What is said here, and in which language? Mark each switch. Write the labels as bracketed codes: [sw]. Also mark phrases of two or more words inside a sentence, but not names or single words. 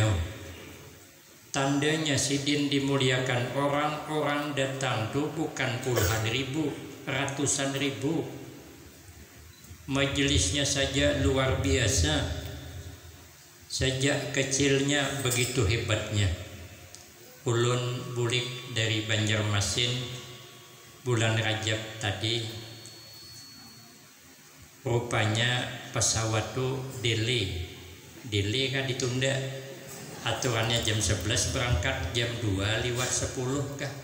[bjn] Tandanya sidin dimuliakan, orang-orang datang tuh bukan puluhan ribu, ratusan ribu. Majelisnya saja luar biasa. Sejak kecilnya begitu hebatnya. Ulun bulik dari Banjarmasin bulan Rajab tadi. Rupanya pesawat tuh delay kan ditunda. Aturannya jam 11 berangkat, jam 2 lewat 10 kah.